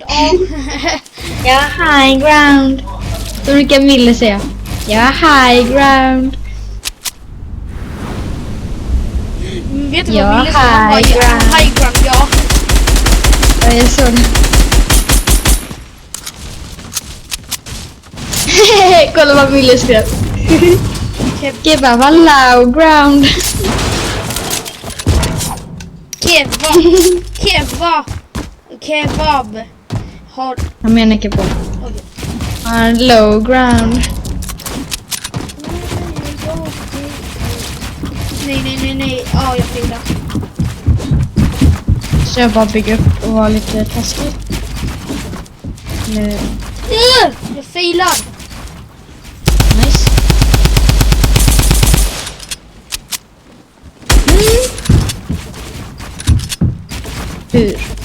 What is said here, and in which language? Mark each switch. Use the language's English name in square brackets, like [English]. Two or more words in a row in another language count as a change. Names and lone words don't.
[Swedish] Jag har [English] high ground. [Swedish] Så brukar Mille säga. Jag har [English] high ground. [Swedish] Vet du Jag vad Mille sa? Han bara, [English] high ground. high ground, [Swedish] ja. Ja, jag såg det. Kolla vad Mille skrev. [English] Kebab low ground. [Swedish] Kebab har... Jag menar kebab. Okej. [English] Har low ground. [Swedish] Nej. Ja, jag fick det. Så jag bara bygger upp och var lite taskig. Nu. Jag failar. Nice. Hur?